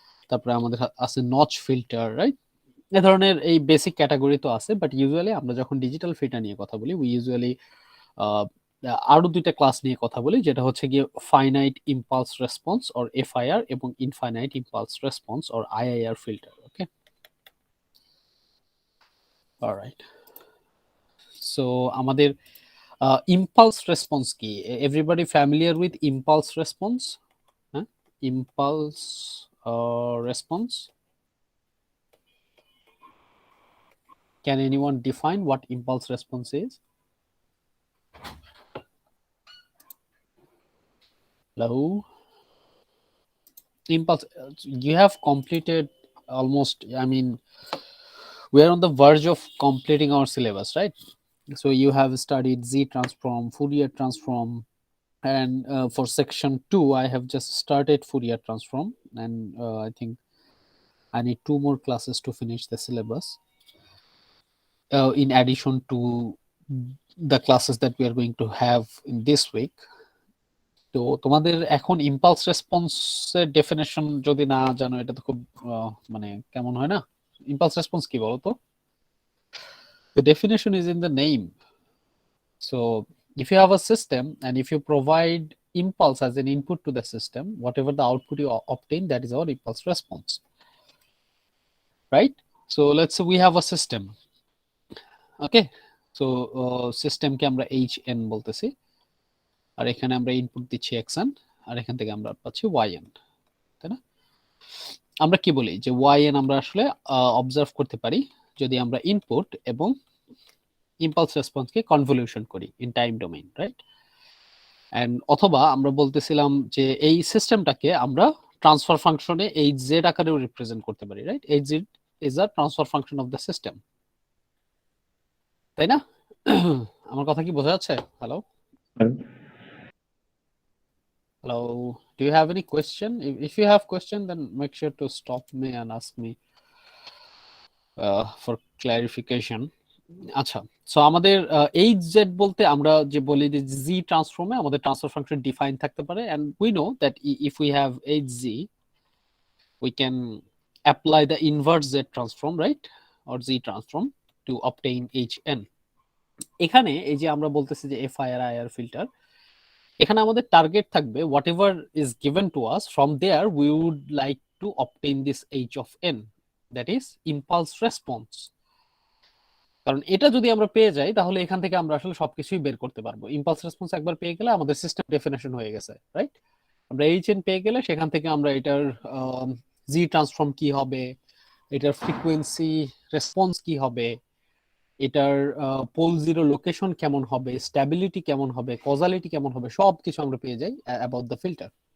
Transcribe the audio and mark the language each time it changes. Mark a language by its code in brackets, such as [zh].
[bn] তারপরে আমাদের আছে নচ ফিল্টার, রাইট? এ ধরনের এই বেসিক ক্যাটাগরি তো আছে, বাট ইউজুয়ালি আমরা যখন ডিজিটাল ফিল্টার নিয়ে কথা বলি, [en] we usually [bn] আরো দুইটা ক্লাস নিয়ে কথা বলি, যেটা হচ্ছে গিয়ে finite impulse response or FIR এবং infinite impulse response or আইআইআর filter. [en] Okay, alright. [bn] So আমাদের ইম্পালস রেসপন্স কি? [en] Everybody familiar with impulse response? হ্যাঁ, impulse response, can anyone define what impulse response is? Hello? Impulse, you have completed almost, I mean, we are on the verge of completing our syllabus, right? So you have studied Z transform, Fourier transform, and for section 2 I have just started Fourier transform, and I think I need 2 more classes to finish the syllabus, in addition to the classes that we are going to have in this week. [bn] তো তোমাদের এখন impulse রেসপন্সের definition যদি না জানো, এটা তো খুব মানে কেমন হয় না? ইম্পালস রেসপন্স কি বলো তো? [en] The definition is in the name. So if you have a system and if you provide impulse as an input to the system, whatever the output you obtain, that is our impulse response, right? So let's say we have a system. Okay, so [bn] system কে আমরা hn বলতেছি, আর এখানে আমরা input দিচ্ছি xn, আর এখান থেকে আমরা পাচ্ছি yn, তাই না? আমরা কি বলি যে yn আমরা আসলে অবজার্ভ করতে পারি যদি আমরা ইনপুট এবং ইম্পালস রেসপন্সকে কনভলিউশন করি [en] in time domain, [bn] right? And অথবা আমরা বলতেছিলাম যে এই সিস্টেমটাকে আমরা ট্রান্সফার ফাংশনে এইচ জেড আকারেও রিপ্রেজেন্ট করতে পারি, right? [en] H Z is a transfer function of the system, [bn] তাই না? আমার কথা কি বোঝা যাচ্ছে? [en] Hello hello, do you have any question? If you have question, then make sure to stop me and ask me for clarification. [bn] আচ্ছা, so আমাদের H Z বলতে আমরা যে বলি যে জি ট্রান্সফর্মে আমাদের ট্রান্সফার ফাংশন ডিফাইন থাকতে পারে, [en] And we know that if we have H Z we can apply the inverse z transform, right, or z transform to obtain hn. [bn] এখানে এই যে আমরা বলতেছি যে FIR IIR ফিল্টার, এখানে আমাদের টার্গেট থাকবে [en] whatever is given to us, from there we would like to obtain this h of n, that is impulse response. [bn] কারণ এটা যদি আমরা পেয়ে যাই তাহলে এখান থেকে আমরা আসলে সবকিছুই বের করতে পারবো। ইম্পালস রেসপন্স একবার পেয়ে গেলে আমাদের সিস্টেম ডেফিনেশন হয়ে গেছে, রাইট? আমরা এইচএন পেয়ে গেলে সেখান থেকে আমরা এটার জি ট্রান্সফর্ম কি হবে, এটার ফ্রিকোয়েন্সি রেসপন্স কি হবে, এটার পোল জিরো লোকেশন কেমন হবে, স্ট্যাবিলিটি কেমন হবে, কজালিটি কেমন হবে, সব কিছু আমরা পেয়ে যাই অ্যাবাউট দ্য ফিল্টার।